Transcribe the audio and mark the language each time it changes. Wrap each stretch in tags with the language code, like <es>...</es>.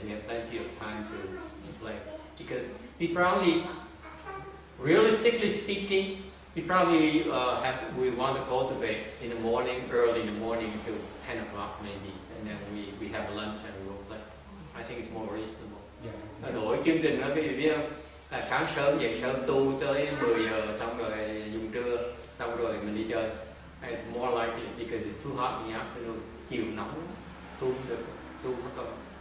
<en>We have plenty of time to play. Because we probably, realistically speaking, we probably we want to cultivate in the morning, early in the morning until 10 o'clock maybe. And then we have lunch and we will play. I think it's more reasonable.</en> <vi>Đổi chương trình đó, cái gì biết không? Là sáng sớm dậy sớm tu tới 10 giờ xong rồi dùng trưa, xong rồi mình đi chơi.</vi> <en>It's more likely because it's too hot in the afternoon.</en> <vi>Chiều nóng, tu không được, tu mất công.</vi>